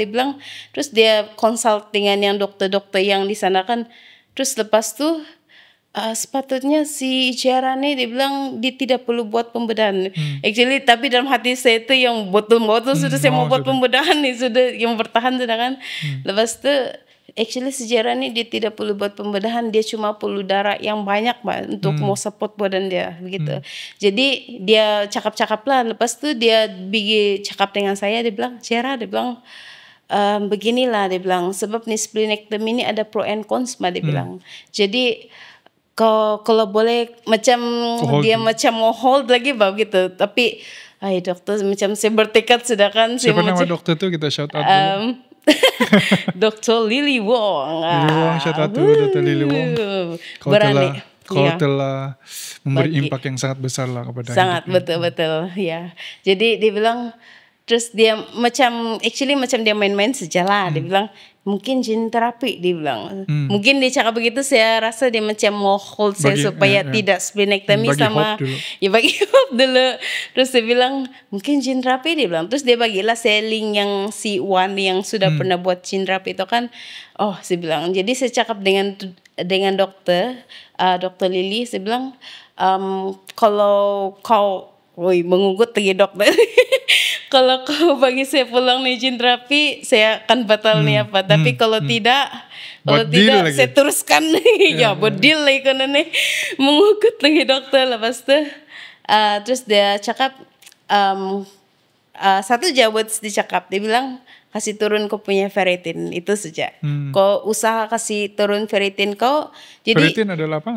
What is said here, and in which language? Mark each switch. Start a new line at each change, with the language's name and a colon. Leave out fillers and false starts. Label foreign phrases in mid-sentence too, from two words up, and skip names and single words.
Malay: Dia bilang terus dia consult dengan yang dokter-dokter yang di sana kan. Terus lepas tuh sepatutnya si Jera nih dia bilang dia tidak perlu buat pembedahan. Actually tapi dalam hati saya itu yang botol-botol sudah saya mau buat pembedahan nih, sudah yang bertahan sudah kan. Lepas itu actually si Jera nih dia tidak perlu buat pembedahan, dia cuma perlu darah yang banyak untuk mau support badan dia begitu. Jadi dia cakap-cakap lah. Lepas itu dia cakap dengan saya, dia bilang Jera, dia bilang beginilah, dia bilang sebab nih splenectomy ini ada
English: pro and cons
Malay: dia bilang. Jadi kalau boleh macam dia macam mau hold lagi begitu, tapi dokter macam saya bertekad sudah kan. Siapa nama dokter tu kita
English: shout out
Malay: dulu. Dr. Lily Wong.
English: Shout out to Dr. Lily Wong.
Malay: Kau telah memberi impact yang sangat besar lah kepada sangat betul ya. Jadi dia bilang, terus dia macam dia main-main sajalah. Dia bilang mungkin gene terapi, dia bilang. Mungkin dia cakap begitu, saya rasa dia macam mau hold saya supaya tidak splenectomy sama bagi hope dulu. Terus dia bilang mungkin gene terapi, dia bilang. Terus dia bagilah saya link yang si Wan yang sudah pernah buat gene terapi itu kan. Saya bilang. Jadi saya cakap dengan dokter Lily, saya bilang kalau kau woi mengugut lagi dokter. Kalau kau bagi saya pulang nih izin terapi, saya akan batal nih apa. Tapi kalau tidak, Buat deal lagi. saya teruskan nih. Ya, buat deal lagi kan nih. Mengugut lagi dokter. Lepas itu, terus dia cakap, satu jawab dicakap. Dia bilang, kasih turun kau punya ferritin. Itu saja. Kau usaha kasih turun ferritin kau. Jadi, Ferritin adalah apa?